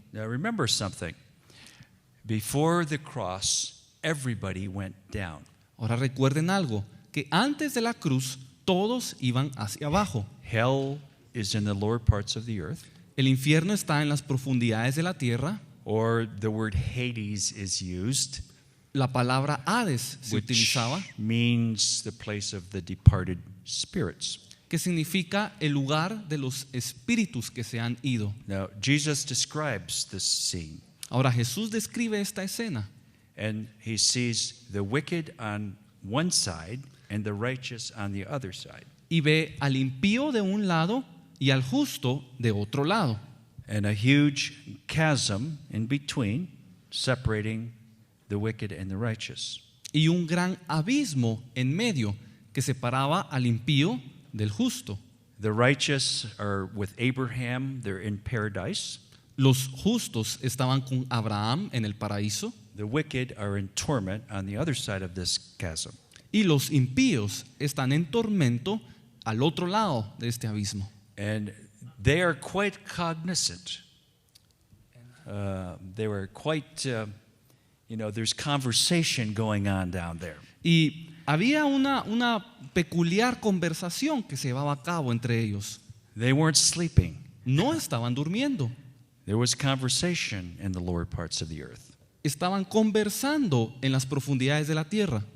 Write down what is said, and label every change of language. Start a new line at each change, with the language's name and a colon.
English: Now remember something. Before the cross, everybody went down.
Spanish: Ahora recuerden algo, que antes de la cruz todos iban hacia abajo.
English: Hell is in the lower parts of the earth,
Spanish: El infierno está en las profundidades de la tierra.
English: or the word Hades is used,
Spanish: La palabra Hades se
English: which
Spanish: utilizaba,
English: means the place of the departed spirits.
Spanish: que significa el lugar de los espíritus que se han ido.
English: Now, Jesus describes this scene,
Spanish: Ahora Jesús describe esta escena
English: and he sees the wicked on one side and the righteous on the other side,
Spanish: y ve al impío de un lado y al justo de otro lado.
English: and a huge chasm in between, separating the wicked and the righteous.
Spanish: Y un gran abismo en medio que separaba al impío del justo.
English: The righteous are with Abraham, they're in paradise.
Spanish: Los justos estaban con Abraham en el paraíso
English: The wicked are in torment on the other side of this chasm.
Spanish: y los impíos están en tormento al otro lado de este abismo.
English: And they are quite cognizant. They were quite, there's conversation going on down there.
Spanish: Y había una peculiar conversación que se llevaba a cabo entre ellos.
English: They weren't sleeping.
Spanish: No estaban durmiendo,
English: There was conversation in the lower parts of the earth.
Spanish: estaban conversando en las profundidades de la tierra.